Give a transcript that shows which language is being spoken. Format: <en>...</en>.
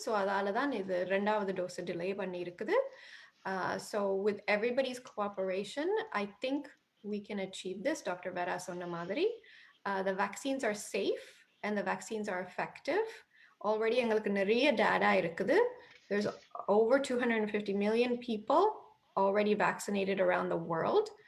<ta>So அதால தான் இது 2வது டோஸ் டிலே பண்ணி இருக்குது.</ta> <en>So with everybody's cooperation I think we can achieve this. Dr. Vera</en> <ta>சொன்ன மாதிரி</ta> <en>the vaccines are safe and the vaccines are effective.</en> <ta>Already எங்களுக்கு நிறைய data இருக்குது.</ta> <en>There's over 250 million people already vaccinated around the world.</en>